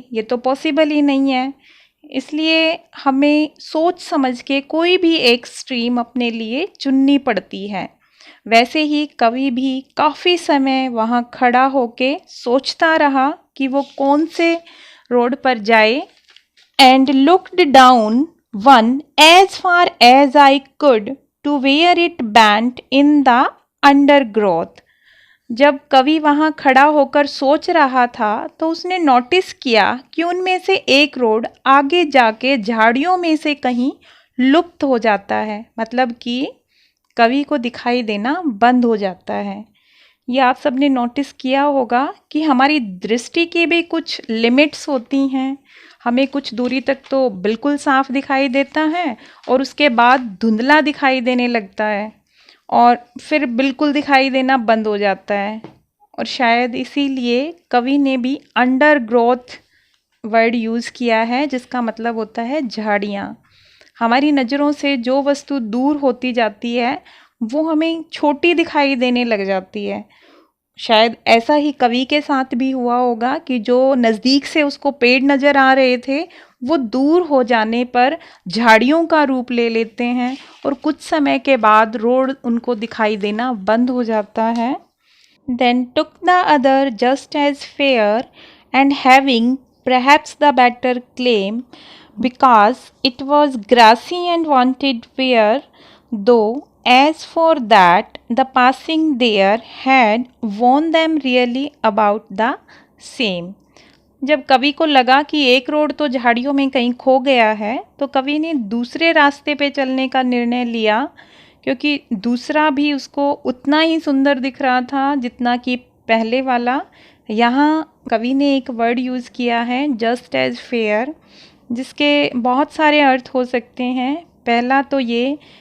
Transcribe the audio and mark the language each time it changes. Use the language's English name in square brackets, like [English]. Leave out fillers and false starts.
[Hindi] ये तो पॉसिबल ही नहीं है। इसलिए हमें सोच समझ के कोई भी एक स्ट्रीम अपने लिए चुननी पड़ती है। वैसे ही कवि भी काफ़ी समय वहाँ खड़ा होके सोचता रहा कि वो कौन से रोड पर जाए। [English] And looked down one as far as I could to where it bent in the undergrowth। [Hindi] जब कवि वहाँ खड़ा होकर सोच रहा था तो उसने नोटिस किया कि उनमें से एक रोड आगे जाके झाड़ियों में से कहीं लुप्त हो जाता है, मतलब कि कवि को दिखाई देना बंद हो जाता है। ये आप सबने नोटिस किया होगा कि हमारी दृष्टि की भी कुछ लिमिट्स होती हैं। हमें कुछ दूरी तक तो बिल्कुल साफ दिखाई देता है और उसके बाद धुंधला दिखाई देने लगता है और फिर बिल्कुल दिखाई देना बंद हो जाता है। और शायद इसीलिए कवि ने भी अंडरग्रोथ वर्ड यूज़ किया है, जिसका मतलब होता है झाड़ियाँ। हमारी नज़रों से जो वस्तु दूर होती जाती है वो हमें छोटी दिखाई देने लग जाती है। शायद ऐसा ही कवि के साथ भी हुआ होगा कि जो नज़दीक से उसको पेड़ नज़र आ रहे थे वो दूर हो जाने पर झाड़ियों का रूप ले लेते हैं और कुछ समय के बाद रोड उनको दिखाई देना बंद हो जाता है। [English] Then took the other just as fair and having perhaps the better claim, because it was grassy and wanted wear, though as for that the passing there had warned them really about the same। [Hindi] जब कवि को लगा कि एक road तो झाड़ियों में कहीं खो गया है तो कवि ने दूसरे रास्ते पे चलने का निर्णय लिया, क्योंकि दूसरा भी उसको उतना ही सुंदर दिख रहा था जितना कि पहले वाला। यहाँ कवि ने एक वर्ड यूज़ किया है [English] just as fair, [Hindi] जिसके बहुत सारे अर्थ हो सकते हैं। पहला तो ये